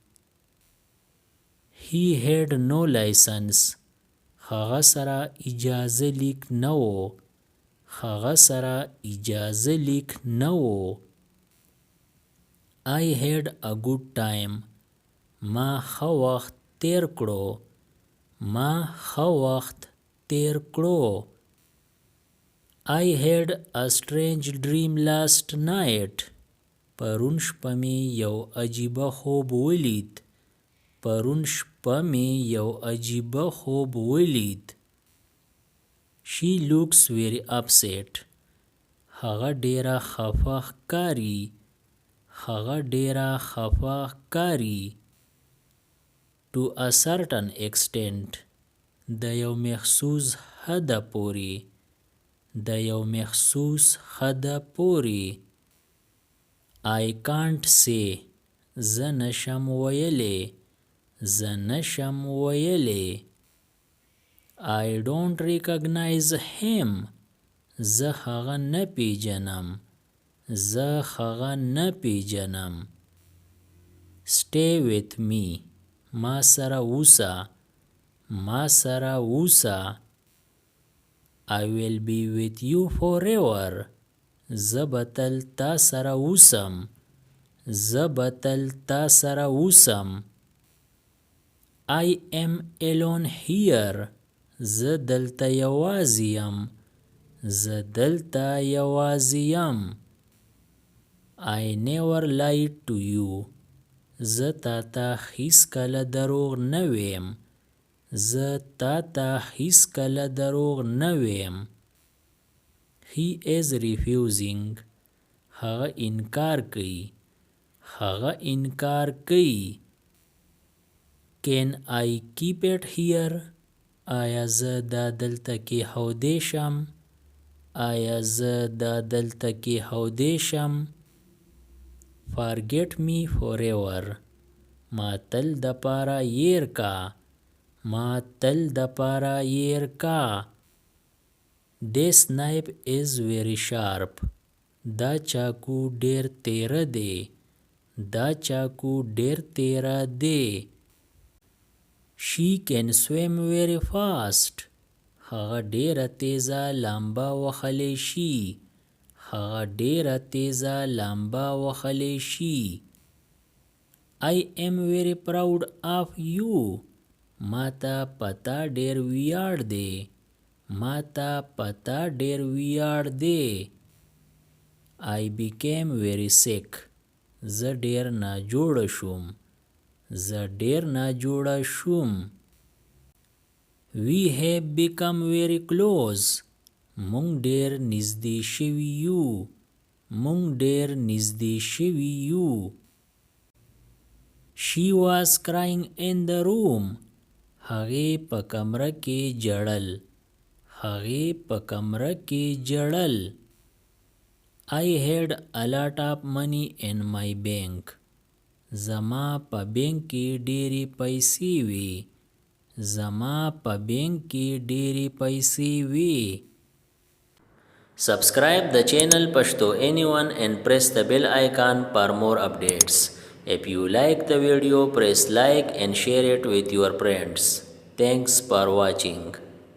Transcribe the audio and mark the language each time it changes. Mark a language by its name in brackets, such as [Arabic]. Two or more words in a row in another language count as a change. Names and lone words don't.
[English] He had no license [Pashto] هغه سره اجازه لیک نه و هغه سره اجازه لیک نه و [English] I had a good time [Pashto] ما ښه وخت تیر کړو ما ښه وخت تیر کړو [English] I had a strange dream last night [Pashto] پرون شپه مې یو عجیبه خوب ولید پرون شپه مې یو عجیبه خوب ولید [English] She looks very upset [Pashto] هغه ډیره خفه ښکاري هغه ډیره خفه ښکاري [English] To a certain extent [Pashto] د یو مخصوص حده پورې د یو مخصوص حده پورې [English] I can't say [Pashto] زه نشم ویلی زه نشم ویلی [English] I don't recognize him [Pashto] زه هغه نه پیژنم زه هغه نه پیژنم [English] Stay with me [Pashto] ما سره اوسه ما سره اوسه [English] I will be with you forever [Pashto] زه به تل تا سره اوسم زه به تل تا سره اوسم [English] I am alone here [Pashto] زه دلته یوازې یم زه دلته یوازې یم [English] I never lied to you [Pashto] زه تا ته هیڅکله دروغ نه ویم زه تا ته هیڅکله دروغ نه ویم [English] he is refusing [Pashto] هغه انکار کوي هغه انکار کوي [English] can I keep it here [Pashto] آیا زه دا دلته کې هودی شم آیا زه دا دلته کې هودی شم [English] forget me forever [Pashto] ما تل د پاره ير کا ما تل د پاره ير کا [English] This knife is very sharp [Pashto] دا چاکو ډیر تیره دی دا چاکو ډیر تیره دی [English] She can swim very [Pashto] fast هغه ډیره تیزه لامبا وهلی شي هغه ډیره تیزه لامبا وهلی شي [English] I am very proud of you [Pashto] ماته پتا ډیر ویاړ دی ماته پتا ډیر ویاړ دی [English] I became very sick [Pashto] زه ډیر ناجوړه شوم زه ډیر ناجوړه شوم [English] We have become very close [Pashto] مونږ ډیر نږدې شوي یو مونږ ډیر نږدې شوي یو She [English] was crying in the room [Pashto] هغې په کمره کې جړل هغې په کمره کې جړل [English] I had a lot of money in my bank [Pashto] زما په بینک کې ډېرې پیسې وې زما په بینک کې ډېرې پیسې وې [English] Subscribe the channel Pashto Anyone and press the bell icon for more updates. If you like the video, press like and share it with your friends. Thanks for watching.